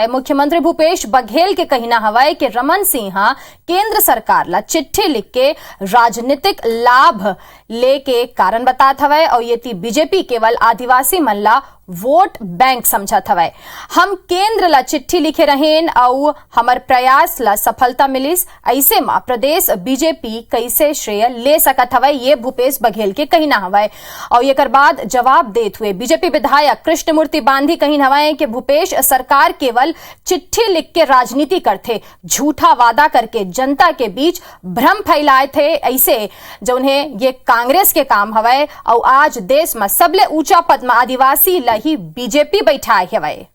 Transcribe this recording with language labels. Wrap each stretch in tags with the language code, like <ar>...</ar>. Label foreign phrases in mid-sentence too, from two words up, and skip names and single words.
<hne>मुख्यमंत्री भूपेश बघेल के कहना हवय कि रमन सिंह केंद्र सरकार ला चिट्ठी लिख के राजनीतिक लाभ लेके कारण बतात हवय और ये बीजेपी केवल आदिवासी मन ला वोट बैंक समझत हवय। हम केंद्र ला चिट्ठी लिखे रहेन और हमर प्रयास ला सफलता मिलिस, ऐसे में प्रदेश बीजेपी कैसे श्रेय ले सकत हवय, ये भूपेश बघेल के कहना हवय। और एकर बाद जवाब देते हुए बीजेपी विधायक कृष्णमूर्ति बांधी कहन हवय कि भूपेश सरकार केवल चिट्ठी लिख के राजनीति करथे, झूठा वादा करके जनता के बीच भ्रम फैलाए थे, ऐसे जो उन्हें ये कांग्रेस के काम हवय। और आज देश में सबले ऊंचा पद में आदिवासी ही बीजेपी बैठाए हवय।</hne>